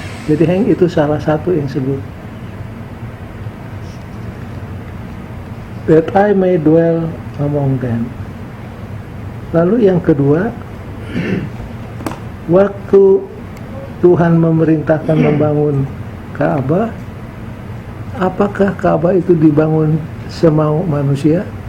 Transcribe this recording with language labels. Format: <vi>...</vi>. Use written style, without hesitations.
<id>Jadi Heng itu salah satu yang disebut.</id> <en>That I may dwell among them.</en> <id>Lalu yang kedua, waktu Tuhan memerintahkan membangun Ka'bah, apakah Ka'bah itu dibangun semau manusia?</id>